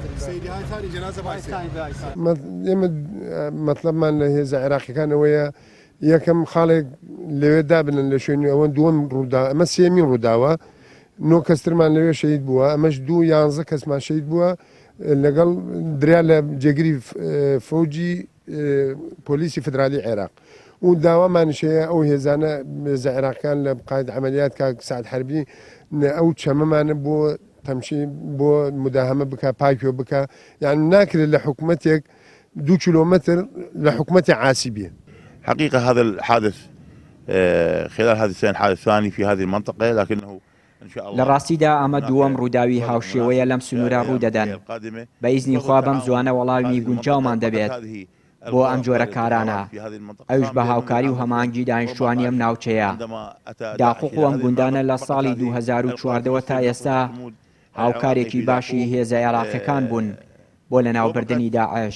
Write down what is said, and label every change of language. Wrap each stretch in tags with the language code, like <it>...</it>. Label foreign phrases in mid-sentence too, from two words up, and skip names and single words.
<ckb>ئێمە مەطلبمان لە هێزە عێراقیەکانەوەیە یەکەم خاڵێک لەوێ دابنن لە شوێنی ئەوە دووەم ڕوودا، ئەمە سێمین ڕووداوە، 9 کەسترمان لەوێ شەید بووە، ئەمەش 2 کەسمان شەید بووە لەگەڵ دریا لە جێگیری فەوجی پۆلیسی فدرالی عێراق. و داوامانشەیە ئەو هێزانە هێزە عێراقیەکان لە</ckb> <ar>قاید عملیات</ar> <ckb>کاک سعد حەربی ئەو چەمەمانە بۆ تەمشی بۆ مداهمە بکە پاکیۆ بکە، یعنی ناکرێت لە حکوومەتێک 2 کیلومتر لە حکوومەتی عاسیبیە.</ckb> <ar>حقيقة هذا الحادث خلال هذه السنة الحادث الثاني في هذه المنطقة، لكنه إن شاء الله</ar> <ckb>لە ڕاستیدا ئەمە دووەم ڕووداوی هاوشێوەیە لەم سنوورە ڕوودەدەن. بە ئیزنی خوا بەم زوانە وەڵامی گونجاومان دەبێت بۆ ئەم جۆرە کارانە، ئەوش بە هاوکاری و هەمانگی دانیشتوانی ئەم ناوچەیە. داقوق و ئەم گوندانە لە ساڵی 2014 تا ئێستا هاوکارێکی باشی هێزە عێراقیەکان بوون بۆ لەناوبردنی داعش.</ckb>